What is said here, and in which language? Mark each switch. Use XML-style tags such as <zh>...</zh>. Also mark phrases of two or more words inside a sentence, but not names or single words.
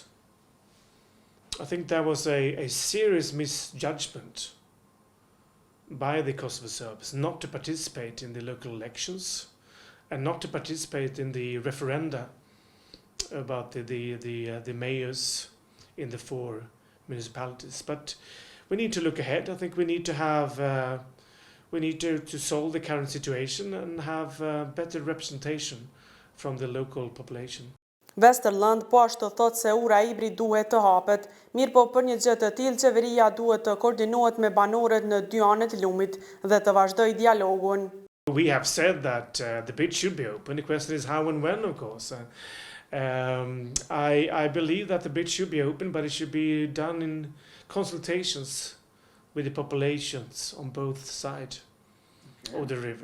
<en>I think there was a serious misjudgment by the Kosovo Serbs not to participate in the local elections and not to participate in the referenda about the mayors in the 4 municipalities. But we need to look ahead. I think we need to have we need to solve the current situation and have better representation from the local population.</en> <sq>Westerlund po ashtu thot se ura Ibri duhet të hapet, mirë po për një gjë të tillë qeveria duhet të koordinohet me banorët në dy anët e lumit dhe të vazhdojë dialogun.</sq> <en>We have said that the bid should be open. The question is how and when, of course. I believe that the bid should be open, but it should be done in consultations with the populations on both sides of the river.</en>